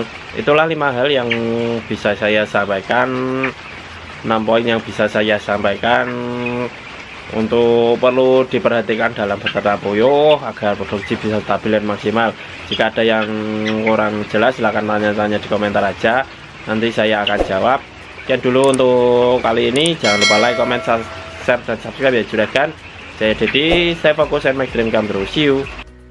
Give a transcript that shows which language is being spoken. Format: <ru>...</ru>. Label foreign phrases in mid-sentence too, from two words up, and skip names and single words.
<id>Itulah 5 hal yang bisa saya sampaikan, 6 poin yang bisa saya sampaikan untuk perlu diperhatikan dalam beternak puyuh agar produksi bisa stabil dan maksimal. Jika ada yang kurang jelas silahkan tanya-tanya di komentar aja, nanti saya akan jawab. Sekian dulu untuk kali ini, jangan lupa</id> <en>like, comment, share,</en> <id>dan subscribe ya juragan. Saya Dedi, saya fokus</id> <en>and make dream come true. See you.</en>